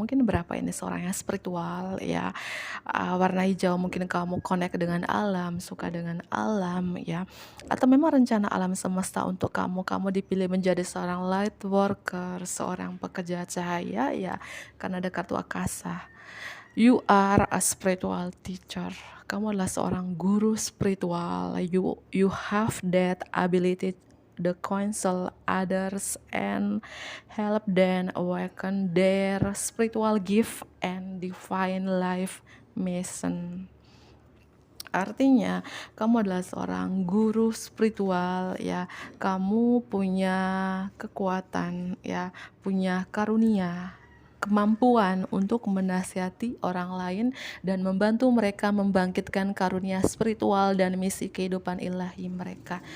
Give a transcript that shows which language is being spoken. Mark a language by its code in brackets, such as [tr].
[id] Mungkin berapa ini seorang yang spiritual ya. Warna hijau mungkin kamu connect dengan alam, suka dengan alam ya. Atau memang rencana alam semesta untuk kamu, kamu dipilih menjadi seorang light worker, seorang pekerja cahaya ya. Karena ada kartu akasa. [en] You are a spiritual teacher. [id] Kamu adalah seorang guru spiritual. [en] You have that ability to counsel others and help them awaken their spiritual gift and divine life mission. [id] Artinya kamu adalah seorang guru spiritual ya. Kamu punya kekuatan ya, punya karunia, kemampuan untuk menasihati orang lain dan membantu mereka membangkitkan karunia spiritual dan misi kehidupan ilahi mereka.